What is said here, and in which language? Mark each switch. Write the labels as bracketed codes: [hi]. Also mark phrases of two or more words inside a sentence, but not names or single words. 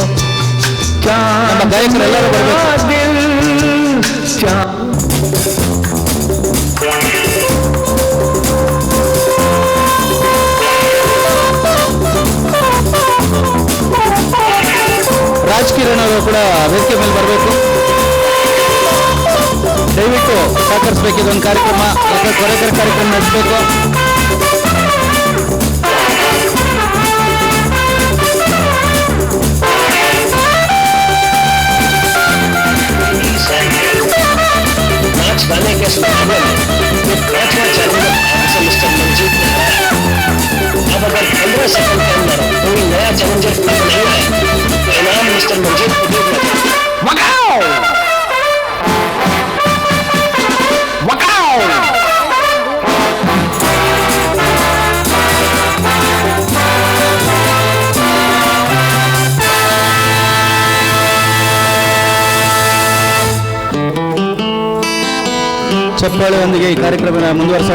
[kn] ನಮ್ಮ ಗಾಯಕರೆಲ್ಲರೂ ಬರಬೇಕು. ರಾಜ್ ಕಿರಣ್ ಅವರು ಕೂಡ ವೇದಿಕೆ ಮೇಲೆ ಬರಬೇಕು. ದಯವಿಟ್ಟು ಸಹಕರಿಸಬೇಕು. ಇದೊಂದು ಕಾರ್ಯಕ್ರಮ ಕೊರೆಕರ ಕಾರ್ಯಕ್ರಮ ನಡೆಸಬೇಕು. [hi] गाने के स्लोगन पांचवा चैलेंज आपसे मिस्टर मंजीत ने हराया। अब अगर 15 सेकंड के अंदर कोई नया चैलेंजर नहीं है तो इनाम मिस्टर मंजीत को दे देगा। [kn] ಚಪ್ಪಾಳೆಯೊಂದಿಗೆ ಈ ಕಾರ್ಯಕ್ರಮ ಮುಂದುವರಿಸೋಣ.